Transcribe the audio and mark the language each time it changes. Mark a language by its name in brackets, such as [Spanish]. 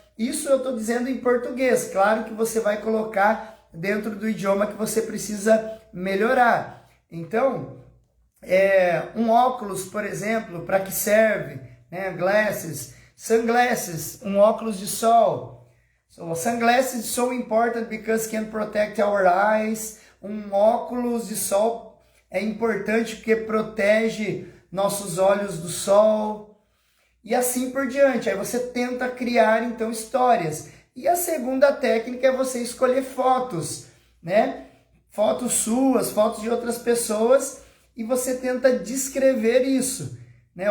[Portuguese] Isso eu estou dizendo em português. Claro que você vai colocar dentro do idioma que você precisa melhorar. Então, um óculos, por exemplo, para que serve? Né? Glasses, sunglasses, um óculos de sol. [English] So, sunglasses so important because can protect our eyes. [Portuguese] Um óculos de sol é importante porque protege nossos olhos do sol. E assim por diante. Aí você tenta criar, então, histórias. E a segunda técnica é você escolher fotos, né? Fotos suas, fotos de outras pessoas, e você tenta descrever isso, né?